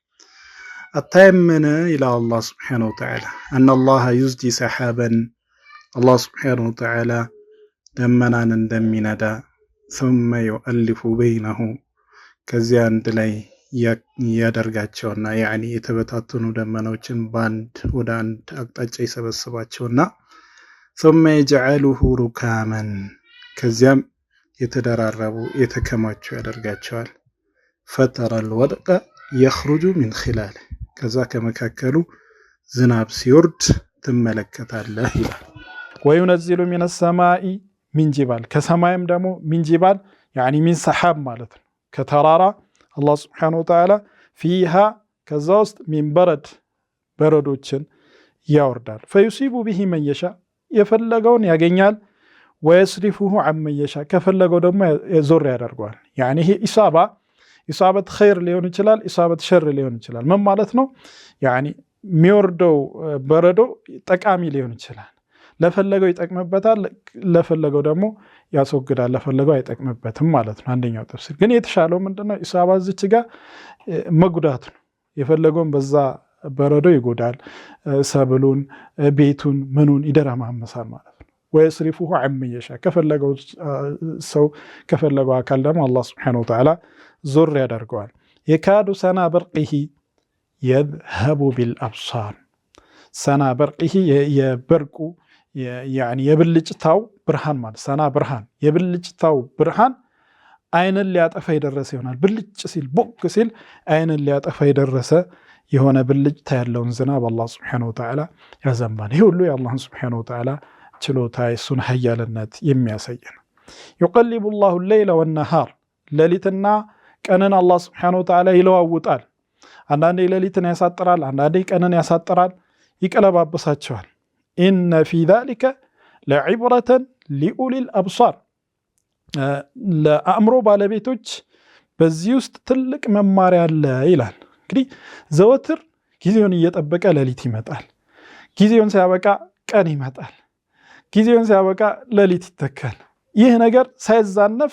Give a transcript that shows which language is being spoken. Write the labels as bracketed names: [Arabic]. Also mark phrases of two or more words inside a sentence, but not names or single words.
[Amharic] አታየምን ይላል አላህ [Arabic] سبحانه وتعالى። أن الله يزجي سحابا الله سبحانه وتعالى [Amharic] ደመናን እንደሚነዳ [Arabic] ثم يؤلف بينه [Amharic] ከዚያ አንድ ላይ ያደርጋቸውና ያኒ የተበታተኑ ደመናዎችን በአንድ ወደ አንድ አቅጣጫ ይሰበስባቸውና [Arabic] ثم يجعله ركاما [Amharic] ከዚያም የተደራረቡ የተከማቹ ያደርጋቸዋል። [Arabic] فترى الودق يخرج من خلاله [Amharic] ከዛ ከመካከሉ ዝናብ ሲወርድ ትመለከታለህ ይላል። [Arabic] وينزل من السماء من جبال [Amharic] ከሰማይም ደግሞ [Arabic] من جبال يعني من سحاب [Amharic] ማለት ነው። ከተራራ አላህ [Arabic] سبحانه وتعالى [Amharic] فيها ከዛ ውስጥ [Arabic] من برد [Amharic] በረዶችን ያወርዳል። [Arabic] فيصيب به من يشاء [Amharic] የፈለገውን ያገኛል። [Arabic] ويصرفه عمن يشاء [Amharic] ከፈለገው ደግሞ ዞር ያደርገዋል። يعني ይሄ [Arabic] إصابة خير [Amharic] ሊሆን ይችላል፣ [Arabic] إصابة شر [Amharic] ሊሆን ይችላል። ምን ማለት ነው? يعني የሚወርደው በረዶ ጠቃሚ ሊሆን ይችላል። ለፈለገው ይጠቅምበታል፣ ለፈለገው ደግሞ ያስወግዳል፣ ለፈለገው አይጠቅምበትም ማለት ነው። አንደኛው ተፍሲር ግን የተሻለው ምንድነው? ኢሳባ እዚች ጋር መጉዳት ነው። የፈለገውን በዛ በረዶ ይጎዳል፣ ሰብሉን፣ ቤቱን፣ ምኑን ይደረማመሳል ማለት ነው። [Arabic] ويصرفه عمن يشاء [Amharic] ከፈለገው ሰው ከፈለገው አካል ደግሞ አላህ Subhanahu Wa Ta'ala ዞር ያደርገዋል። [Arabic] يكاد سنا برقه يذهب بالأبصار سنا برقه [Amharic] የበርቁ يعني የብልጭታው ብርሃን ማለት ሰና ብርሃን የብልጭታው ብርሃን አይንን ሊያጠፋ የደረሰ ይሆናል። ብልጭ ሲል ቦክ ሲል አይንን ሊያጠፋ የደረሰ የሆነ ብልጭታ ያለውን ዝናብ አላህ [Arabic] سبحانه وتعالى [Amharic] ያዘንባል። ይሄ ሁሉ የአላህን [Arabic] سبحانه وتعالى [Amharic] ችሎታ የሱን ኃያልነት የሚያሳይ ነው። [Arabic] يقلب الله الليل والنهار [Amharic] ሌሊትና ቀንን አላህ [Arabic] سبحانه وتعالى [Amharic] ይለዋውጣል። አንዳንዴ ሌሊትን ያሳጥራል፣ አንዳንዴ ቀንን ያሳጥራል፣ ይቀለባበሳቸዋል። [Arabic] إن في ذلك لعبرة لأولي الأبصار [Amharic] ለአእምሮ ባለቤቶች በዚህ ውስጥ ትልቅ መማሪያ አለ ይላል። እንግዲህ ዘወትር ጊዜውን እየጠበቀ ሌሊት ይመጣል፣ ጊዜውን ሲያበቃ ቀን ይመጣል፣ ጊዜውን ሲያበቃ ሌሊት ይተካል። ይህ ነገር ሳይዛነፍ